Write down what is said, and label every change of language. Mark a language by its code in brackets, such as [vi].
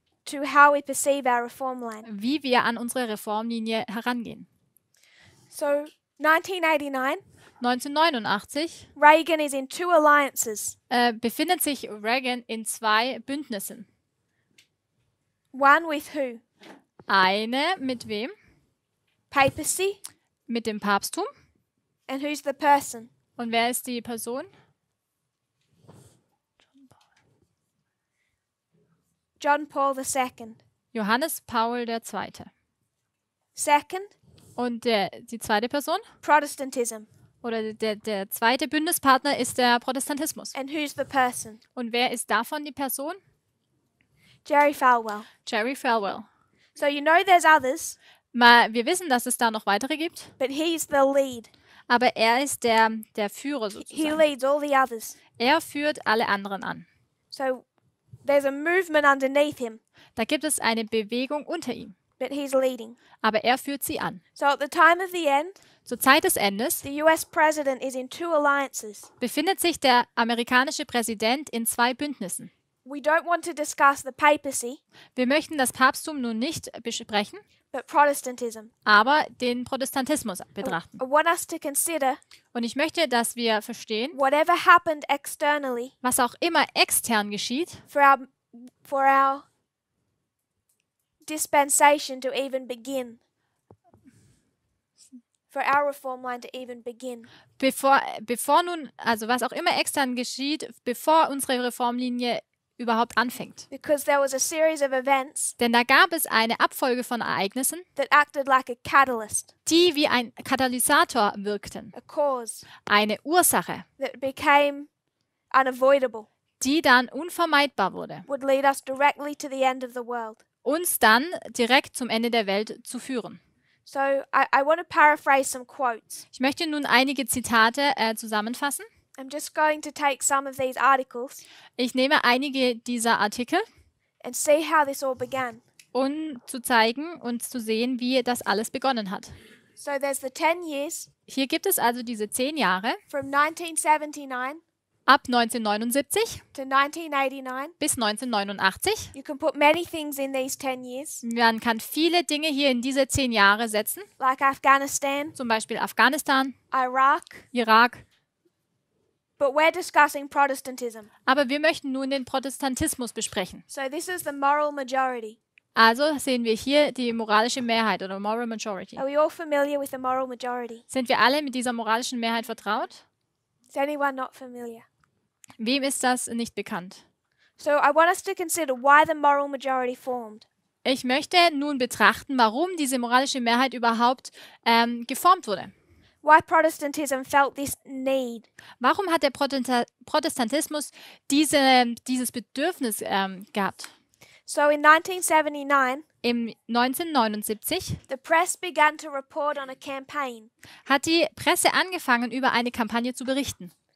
[en] to how we perceive our reform line. [de] wie wir an unsere Reformlinie herangehen. [en] So 1989, [de] 1989 [en] Reagan is in 2 alliances. [de] befindet sich Reagan in 2 Bündnissen. [en] One with who? [de] Eine mit wem? [en] Papacy. [de] Mit dem Papsttum. [en] And who's the person? [de] Und wer ist die Person? [en] John Paul II. [de] Johannes Paul II. [en] Second, [de] Und die zweite Person [en] Protestantism. [de] oder der zweite Bündnispartner ist der Protestantismus. [en] And who's the person? [de] Und wer ist davon die Person? [en] Jerry Falwell. [de] Jerry Falwell. [en] So you know there's others, [de] Wir wissen, dass es da noch weitere gibt, [en] but he's the lead. [de] aber er ist der Führer [en] He [de] sozusagen. [en] leads all the others. [de] Er führt alle anderen an. [en] So there's a movement underneath him, [de] Da gibt es eine Bewegung unter ihm, [en] but he's leading. [de] aber er führt sie an. [en] So at the time of the end, [de] Zur Zeit des Endes [en] the US president is in 2 alliances. [de] befindet sich der amerikanische Präsident in 2 Bündnissen. [en] We don't want to discuss the papacy, [de] Wir möchten das Papsttum nun nicht besprechen, [en] but Protestantism. [de] aber den Protestantismus betrachten. [en] I want us to consider [de] Und ich möchte, dass wir verstehen, [en] whatever happened externally [de] was auch immer extern geschieht, [en] for our dispensation to even begin. For our reform line to even begin. [de] bevor nun, also was auch immer extern geschieht, bevor unsere Reformlinie überhaupt anfängt. [en] Because there was a series of events [de] Denn da gab es eine Abfolge von Ereignissen, [en] that acted like a catalyst, [de] die wie ein Katalysator wirkten. [en] a cause [de] Eine Ursache, [en] that became unavoidable, [de] die dann unvermeidbar wurde, [en] would lead us directly to the end of the world. [de] uns dann direkt zum Ende der Welt zu führen. [en] So I want to paraphrase some quotes. [de] Ich möchte nun einige Zitate zusammenfassen. [en] I'm just going to take some of these articles [de] Ich nehme einige dieser Artikel, [en] and see how this all began. [de] um zu zeigen und zu sehen, wie das alles begonnen hat. [en] So there's the 10 years [de] Hier gibt es also diese 10 Jahre [en] from 1979 [de] ab 1979 [en] to 1989. [de] bis 1989. [en] You can put many things in these 10 years, [de] Man kann viele Dinge hier in diese 10 Jahre setzen, [en] like Afghanistan, [de] zum Beispiel Afghanistan, [en] Iraq, [de] Irak. [en] but we're discussing Protestantism. [de] Aber wir möchten nun den Protestantismus besprechen. [en] So this is the moral majority. [de] Also sehen wir hier die moralische Mehrheit oder Moral Majority. [en] Are we all familiar with the moral majority? [de] Sind wir alle mit dieser moralischen Mehrheit vertraut? [en] Is anyone not familiar? [de] Wem ist das nicht bekannt? [en] So I want us to consider why the moral majority formed. [de] Ich möchte nun betrachten, warum diese moralische Mehrheit überhaupt geformt wurde. [en] Why Protestantism felt this need. [de] Warum hat der Protestantismus dieses Bedürfnis gehabt? [en] So in 1979, [de] Im 1979 [en] the press began to report on a campaign [de] hat die Presse angefangen, über eine Kampagne zu berichten,